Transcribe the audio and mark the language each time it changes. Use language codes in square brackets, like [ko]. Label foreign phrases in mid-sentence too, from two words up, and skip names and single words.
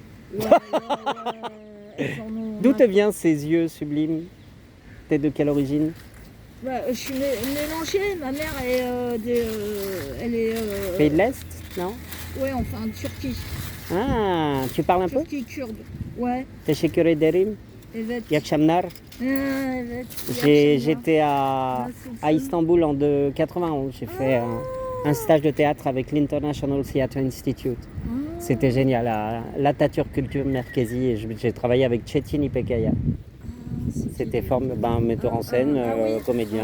[fr] Ouais, elles en ont D'où marre. te viennent ces yeux sublimes? T'es de quelle origine? Bah, je suis mélangée. Ma mère est elle est. Pays de l'Est, non? Ouais, enfin, Turquie. Ah, tu parles un peu? Turquie kurde. Ouais. [tr] Teşekkür ederim. Evet. İyi akşamlar. Evet. [fr] J'étais à Istanbul en 91. J'ai fait un stage de théâtre avec l'International Theatre Institute. Ah, C'était génial, l'Atatürk Culture Merkezi, et j'ai travaillé avec Çetin İpekaya. C'était un metteur en scène, comédien.